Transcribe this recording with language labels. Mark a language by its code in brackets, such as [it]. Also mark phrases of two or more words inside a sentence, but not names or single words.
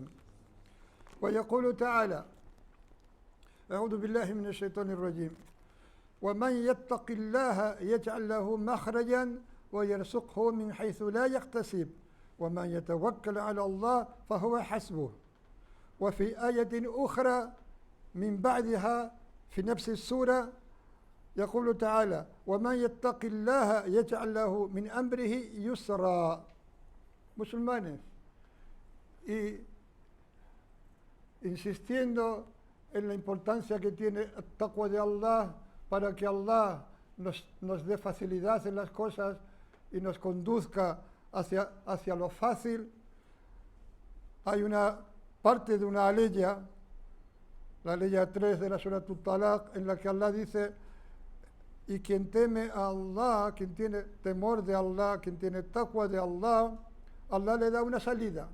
[ar] ويقول تعالى أعوذ بالله من الشيطان الرجيم ومن يتق الله يجعل له مخرجا ويرزقه من حيث لا يحتسب ومن يتوكل على الله فهو حسبه. وفي آية أخرى من بعدها في نفس السورة يقول تعالى: ومن يتق الله يجعل له من أمره يسرا. [es] Musulmanes, y insistiendo en la importancia que tiene el taqwa de Allah para que Allah nos dé facilidad en las cosas y nos conduzca hacia lo fácil, hay una parte de una aleya, la aleya 3 de la Surah At-Talaq, en la que Allah dice: y quien teme a Allah, quien tiene temor de Allah, quien tiene taqwa de Allah, Allah le da una salida.